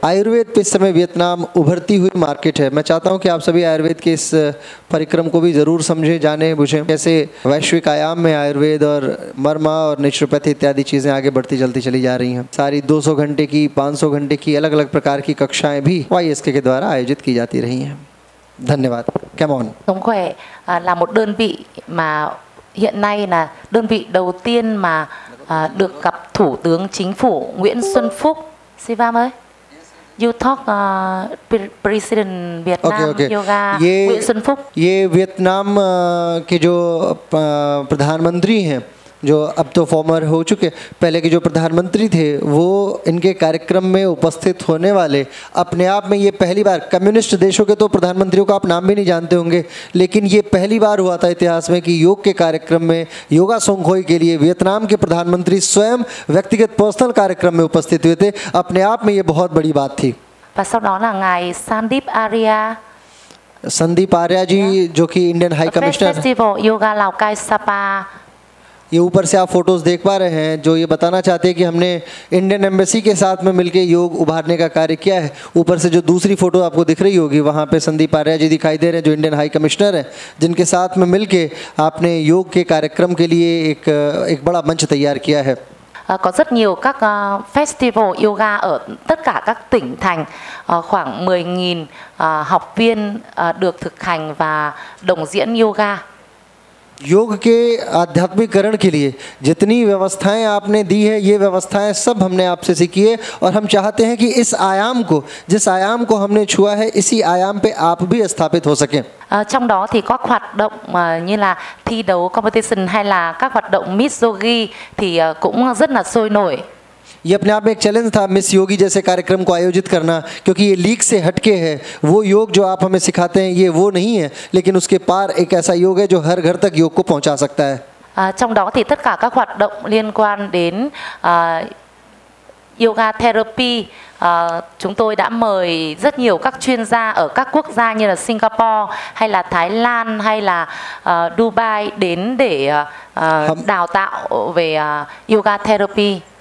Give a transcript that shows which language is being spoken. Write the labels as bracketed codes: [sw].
[hi] आयुर्वेद पे इस समय वियतनाम उभरती हुई मार्केट है। मैं चाहता हूँ कि आप सभी आयुर्वेद के इस परिक्रम को भी ज़रूर समझें, जानें, बुझें। कैसे वैश्विक आयाम में आयुर्वेद और मर्मा और नेचुरोपैथी इत्यादि चीज़ें आगे बढ़ती चलती चली जा रही हैं। सारी 200 घंटे की, 500 घंटे की अलग अलग प्रकार की कक्षाएँ भी YSK के द्वारा आयोजित की जाती रही हैं। धन्यवाद। [en] Come on. [vi] Sống khỏe là một đơn vị mà hiện nay là đơn vị đầu tiên mà được gặp Thủ tướng Chính phủ Nguyễn Xuân Phúc. [en] Sivam ơi, you talk President Vietnam Yoga Nguyễn Xuân Phúc. [hi] ये Vietnam के जो प्रधानमंत्री हैं, जो अब तो farmer हो चुके, पहले के जो प्रधानमंत्री थे, वो इनके कार्यक्रम में उपस्थित होने वाले अपने आप में ये पहली बार, कम्युनिस्ट देशों के तो प्रधानमंत्रियों का आप नाम भी नहीं जानते होंगे, लेकिन ये पहली बार हुआ था इतिहास में कि योग के कार्यक्रम में, योगा सोंगखोई के लिए वियतनाम के प्रधानमंत्री स्वयं व्यक्तिगत पर्सनल कार्यक्रम में उपस्थित हुए थे। अपने आप में ये बहुत बड़ी बात थी। [vi] Và sau đó là ngài Sandip Arya, [hi] Sandeep Arya ji जो कि Indian high commissioner, [vi] Festival Yoga Lào Cai Sapa। [hi] ये ऊपर से आप फोटोज़ देख पा रहे हैं जो ये बताना चाहते हैं कि हमने इंडियन एम्बेसी के साथ में मिलके योग उभारने का कार्य किया है। ऊपर से जो दूसरी फ़ोटो आपको दिख रही होगी वहाँ पे संदीप आर्या जी दिखाई दे रहे हैं जो इंडियन हाई कमिश्नर हैं, जिनके साथ में मिलके आपने योग के कार्यक्रम के लिए एक बड़ा मंच तैयार किया है। [vi] Có rất nhiều các festival yoga ở tất cả các tỉnh thành, khoảng 10.000 học viên được thực hành và đồng diễn yoga। [hi] योग के आध्यात्मिकरण के लिए जितनी व्यवस्थाएं आपने दी है, ये व्यवस्थाएं सब हमने आपसे सीखी है और हम चाहते हैं कि इस आयाम को, जिस आयाम को हमने छुआ है, इसी आयाम पे आप भी स्थापित हो सकें। [vi] Trong đó thì có hoạt động như là thi đấu competition hay là các hoạt động Miss Yogi thì cũng rất là sôi nổi। [hi] ये अपने आप में एक चैलेंज था मिस योगी जैसे कार्यक्रम को आयोजित करना, क्योंकि ये लीग से हटके है। वो योग जो आप हमें सिखाते हैं ये वो नहीं है, लेकिन उसके पार एक ऐसा योग है जो हर घर तक योग को पहुंचा सकता है। [vi] Trong đó thì tất cả các hoạt động liên quan đến yoga therapy, chúng tôi đã mời rất nhiều các chuyên gia ở các quốc gia như là Singapore hay là Thái Lan hay là Dubai đến để đào tạo về yoga therapy।